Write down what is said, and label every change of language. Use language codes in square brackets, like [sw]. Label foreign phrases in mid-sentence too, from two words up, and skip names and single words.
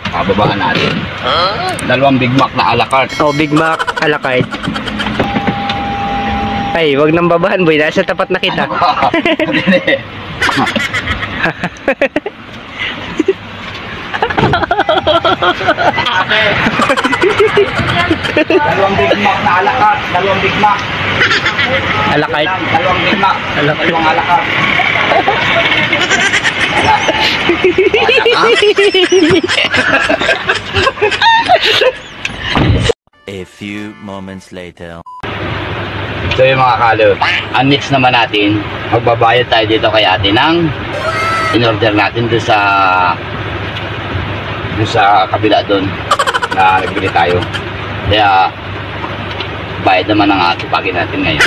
[tl] Babaan natin. Dalawang Big Mac na a la carte. Oh, Big Mac a la carte. Ay, wag nang babahan, boy. Nasa tapat na kita. Hindi. Dalawang Big Mac na a la carte. Dalawang Big Mac. A la carte. Dalawang Big Mac. Dalawang a la carte. [en] A few moments later. [tl] So yung mga kalo, ang next naman natin, magbabayad tayo dito kay ate ng in-order natin doon sa kabila doon na nagbili tayo. Kaya bayad naman ang atupagin natin ngayon.